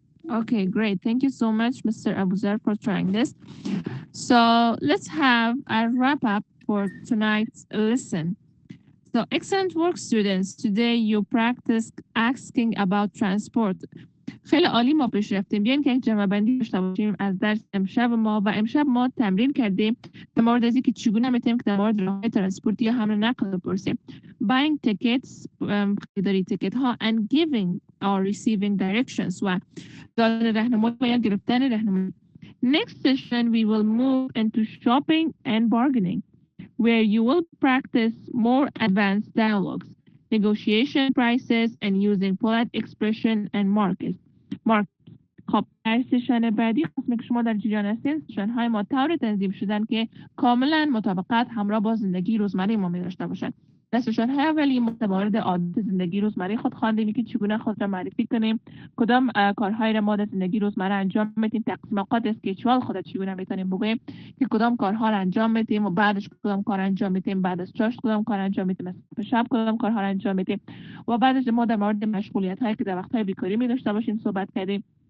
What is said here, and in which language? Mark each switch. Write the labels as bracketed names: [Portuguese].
[English] Okay, great. Thank you so much, Mr. Abu Zar, for trying this. So let's have a wrap up for tonight's lesson. So excellent work, students. Today you practiced asking about transport. [Persian] خیلی عالی ما پیش رفتیم. بیاین که یک جمع بندی داشته باشیم از درس امشب ما. و امشب ما تمرین کردیم در مورد از اینکه چگونه میتونیم که در مورد راههای ترانسپورت یا حمل نقل بپرسیم. [English] Buying tickets، [Persian] خریداری تیکت ها، [English] and giving or receiving directions [Persian] و دادن راهنمایی و یا گرفتن راهنمایی. [English] Next session we will move into shopping and bargaining, where you will practice more advanced dialogues, negotiation prices, and using polite expression and markers. [Persian] خب در سشن بعدی قسمی که شما در جریان هستین سشن های ما طور تنظیم شدن که کاملا مطابقت همراه با زندگی روزمره ما می داشته باشد. در سشن های اولی ما در مورد عادت زندگی روزمره خود خواندیم که چگونه خود را معرفی کنیم، کدام کارهای را ما در زندگی روزمره انجام میدیم، تقسیم اوقات اسکیجول خود چگونه میتونیم بگوییم که کدام کارها را انجام میدیم و بعدش کدام کار انجام میدیم، بعد از چاشت کدام کار انجام میدیم، شب کدام کارها را انجام میدیم و بعدش ما در مورد مشغولیت هایی که در وقت های بیکاری می داشته باشیم صحبت کردیم.